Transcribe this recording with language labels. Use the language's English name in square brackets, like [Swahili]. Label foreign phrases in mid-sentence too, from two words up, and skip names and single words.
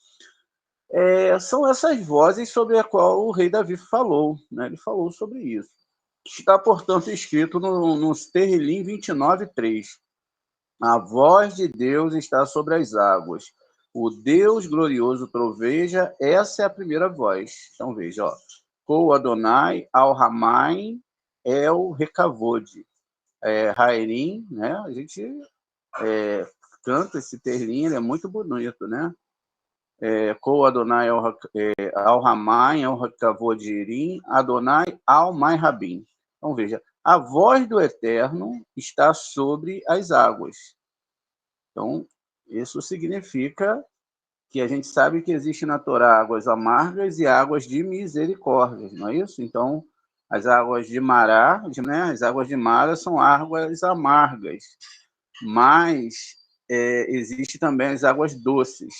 [Portuguese] São essas vozes sobre a qual o rei Davi falou, né? Ele falou sobre isso. Está, portanto, escrito no Terrilim 29:3. A voz de Deus está sobre as águas. O Deus glorioso troveja, essa é a primeira voz. Então, veja, ó. [Hebrew] קול אדוני על המים אל הכבוד. Rairim, [Portuguese] né? A gente canta esse terlinho, ele é muito bonito, né? [Hebrew] קול אדוני על המים, אל הכבוד הרעים, אדוני על מים רבים. [Portuguese] Então, veja, a voz do Eterno está sobre as águas. Então, isso significa que a gente sabe que existe na Torá águas amargas e águas de misericórdia, não é isso? Então, as águas de Mará, né? As águas de Mara são águas amargas, mas existe também as águas doces.